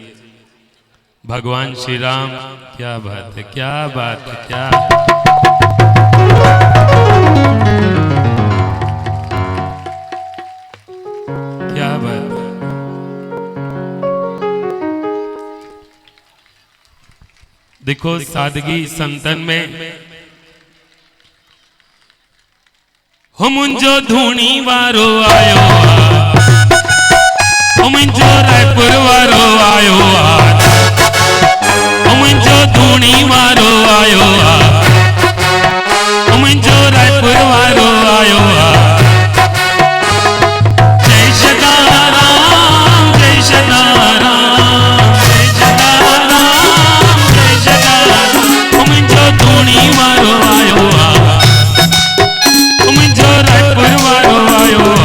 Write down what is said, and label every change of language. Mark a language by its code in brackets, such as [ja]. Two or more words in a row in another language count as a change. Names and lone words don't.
[hi] भगवान श्री राम, क्या बात है, क्या बात है, क्या क्या बात है। देखो सादगी संतन में [sd] मुंजो धूनी वारो आयो, मुंजो रायपुर वारो आयो, मुंजो धूनी वारो आयो, मुंजो रायपुर वारो आयो। जय सदाराम, जय सदाराम, जय सदाराम, जय सदाराम। मुंजो धूनी वारो आयो, मुंजो रायपुर वारो आयो।